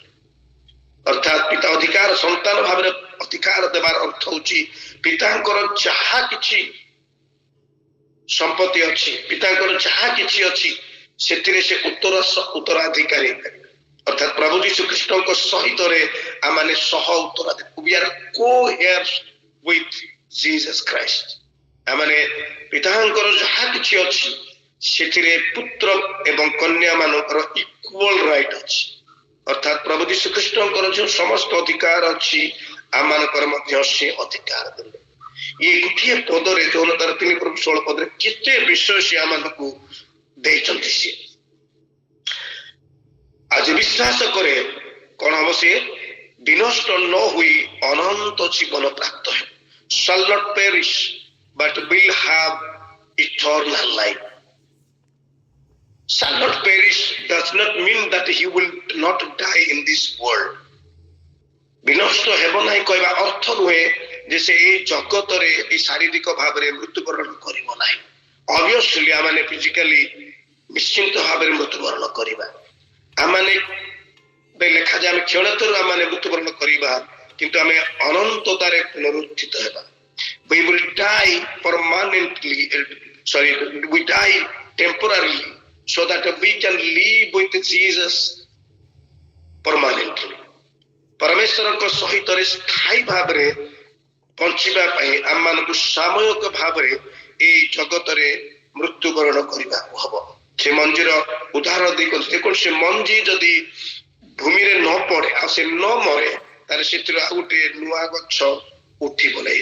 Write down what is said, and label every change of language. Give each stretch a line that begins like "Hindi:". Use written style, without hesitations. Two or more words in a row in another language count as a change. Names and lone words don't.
Odia: ଅର୍ଥାତ୍ ପିତା ଅଧିକାର, ସନ୍ତାନ ଭାବରେ ଅଧିକାର ଦେବାର ଅର୍ଥ ହଉଛି ପିତାଙ୍କର ଯାହା କିଛି ସମ୍ପତ୍ତି ଅଛି, ପିତାଙ୍କର ଯାହା କିଛି ଅଛି, ସେଥିରେ ସେ ଉତ୍ତରାଧିକାରୀ। ଅର୍ଥାତ୍ ପ୍ରଭୁ ଯୀଶୁ ଖ୍ରୀଷ୍ଟଙ୍କ ସହିତରେ ଆମେ ସହ ଉତ୍ତରାଧିକାରୀ।
English: We are co-heirs with Jesus Christ.
Odia: ଆମେ ପିତାଙ୍କର ଯାହା କିଛି ଅଛି ସେଥିରେ ପୁତ୍ର ଏବଂ କନ୍ୟା ମାନଙ୍କର
English: equal right
Odia: ଅଛି। ଅର୍ଥାତ୍ ପ୍ରଭୁ ଯୀଶୁ ଖ୍ରୀଷ୍ଟଙ୍କର ଯେଉଁ ସମସ୍ତ ଅଧିକାର ଅଛି ଆମମାନଙ୍କର ମଧ୍ୟ ସେ ଅଧିକାର ଦେଲେ। ଇଏ ଗୋଟିଏ ପଦରେ, ଯୌନ ତାର 3:16 ପଦରେ କେତେ ବିଷୟ ସେ ଆମମାନଙ୍କୁ ଦେଇଛନ୍ତି। ସିଏ ଆଜି ବିଶ୍ୱାସ କରେ କଣ ହବ, ସିଏ ବିନଷ୍ଟ ନ ହୋଇ ଅନନ୍ତ ଜୀବନ ପ୍ରାପ୍ତ ହେବ।
English: shall not perish but will have eternal life. Shall not perish does not mean that he will not die in this world.
Odia: ବିନଷ୍ଟ ହେବ ନାହିଁ କହିବା ଅର୍ଥ ନୁହେଁ ଯେ ସେ ଏଇ ଜଗତରେ ଏଇ ଶାରୀରିକ ଭାବରେ ମୃତ୍ୟୁବରଣ କରିବ ନାହିଁ। ଅବଭିୟସଲି ଆମେ ଫିଜିକାଲି ନିଶ୍ଚିନ୍ତ ଭାବରେ ମୃତ୍ୟୁବରଣ କରିବା। ଆମେ ଲେଖାଯାଏ ଆମେ କ୍ଷଣତରୁ ଆମେ ମୃତ୍ୟୁବରଣ କରିବା, କିନ୍ତୁ ଆମେ ଅନନ୍ତତାରେ ପୁନରୁତ୍ଥିତ ହେବା।
English: We will die permanently, we die temporarily so that we can live with Jesus permanently.
Odia: ପରମେଶ୍ୱରଙ୍କ ସହିତ ସ୍ଥାୟୀ ଭାବରେ ବଞ୍ଚିବା ପାଇଁ ଆମମାନଙ୍କୁ ସାମୟିକ ଭାବରେ ଏଇ ଜଗତରେ ମୃତ୍ୟୁବରଣ କରିବାକୁ ହବ। ସେ ମଞ୍ଜିର ଉଦାହରଣ ଦେଇ ଦେଖନ୍ତୁ, ସେ ମଞ୍ଜି ଯଦି ଭୂମିରେ ନ ପଡେ ଆଉ ସେ ନ ମରେ, ତାହେଲେ ସେଥିରୁ ଆଉ ଗୋଟେ ନୂଆ ଗଛ ଉଠିବ ନାହିଁ।